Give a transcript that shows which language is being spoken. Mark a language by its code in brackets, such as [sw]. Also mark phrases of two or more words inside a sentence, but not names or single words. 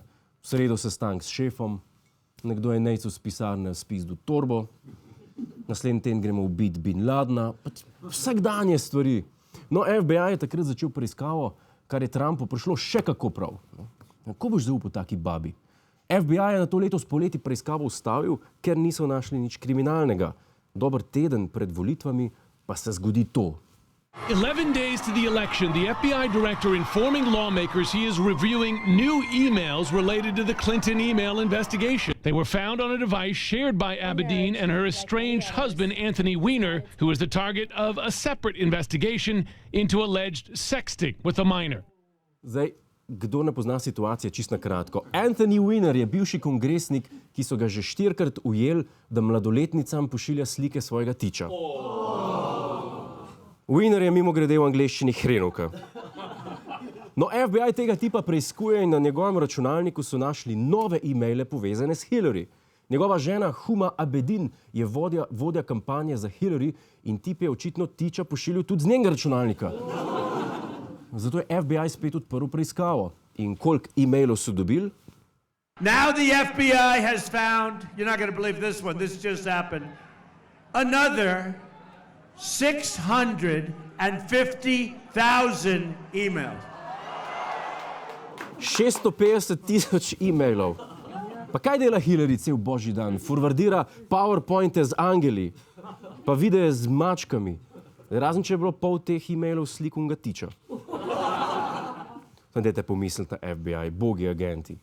[sl] V sredo sestanek s šefom, nekdo je nejcu z pisarne spizdil torbo, naslednji teden gremo ubit Bin Ladna, vsakdanje stvari. No, FBI je takrat začel preiskavo, kar je Trumpu prišlo še kako prav. Kako boš zaupal taki babi? FBI je na to letos poleti preiskavo ustavil, ker niso našli nič kriminalnega. Dober teden pred volitvami pa se zgodi to. [en] 11 days to the election, the FBI director informing lawmakers he is reviewing new emails related to the Clinton email investigation. They were found on a device shared by Abedin and her estranged husband, Anthony Weiner, who was the target of a separate investigation into alleged sexting with a minor. [sl] Zdaj, kdo ne pozna situacije, čisto na kratko. Anthony Weiner je bivši kongresnik, ki so ga že 4-krat ujeli, da mladoletnicam pošilja slike svojega tiča. Weiner je mimogrede v angleščini hrenovka. No, FBI tega tipa preiskuje in na njegovem računalniku so našli nove e-maile povezane s Hillary. Njegova žena Huma Abedin je vodja kampanje za Hillary in tip je očitno tiča pošiljal tudi z njenega računalnika. Zato je FBI spet odprl preiskavo. In koliko e-mailov so dobili? [en] Now the FBI has found, you're not going to believe this one, this just happened, another 650,000 emails. [sl] 650,000 e-mailov. Pa kaj dela Hillary cel božji dan? Forwardira PowerPointe z angeli, pa videe z mačkami. Razen če je bilo pol teh e-mailov slik unga tiča. Dajte pomisliti na FBI, bogi agenti.